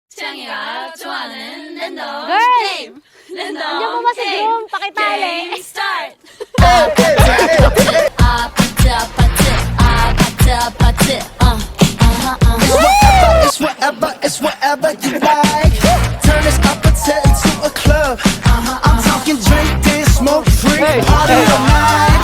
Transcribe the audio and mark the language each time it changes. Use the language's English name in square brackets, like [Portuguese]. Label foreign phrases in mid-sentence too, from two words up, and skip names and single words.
[Korean] 짱이가 좋아하는 랜덤 [English] Girl! [Korean] 게임. 랜덤 [Filipino] Andiyan po ba si [Korean] 게임. [Filipino] Groom? Pakitali. [Korean] 게임 start. [English] It's whatever, it's whatever you like. Turn this appetite into a club. I'm talking drink this, smoke free, party all night.